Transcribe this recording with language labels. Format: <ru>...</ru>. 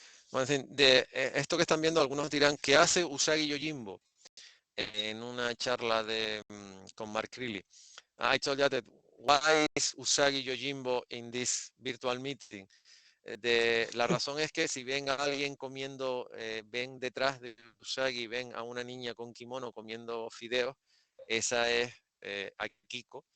<es>Bueno, en fin, esto que están viendo, algunos dirán, ¿qué hace Usagi Yojimbo en una charla con Mark Crielly?</es> <en>I told you that why is Usagi Yojimbo in this virtual meeting?</en> <es>La razón es que si ven a alguien comiendo, ven detrás de Usagi, ven a una niña con kimono comiendo fideos, esa es Akiko.</es>